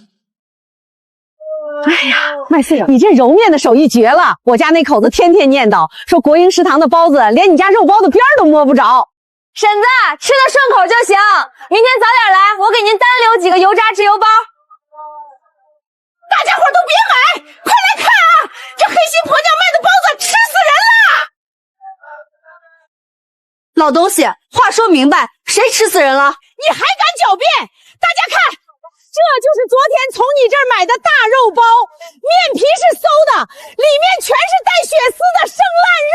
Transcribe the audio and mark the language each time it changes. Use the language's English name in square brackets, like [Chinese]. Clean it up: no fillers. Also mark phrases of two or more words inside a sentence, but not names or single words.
[Chinese] 哎呀，麥穗，你這揉面的手藝絕了！我家那口子天天念叨，說國營食堂的包子連你家肉包的邊兒都摸不着。嬸子，吃得順口就行。明天早點來，我給您單留幾個油炸豉油包。大家伙都別買，快來看啊！這黑心婆娘賣的包子吃死人了！老東西，話說明白，誰吃死人了？你還敢狡辯？大家看，這就是昨天從你這兒買的大肉包，面皮是餿的，裡面全是帶血絲的生爛肉。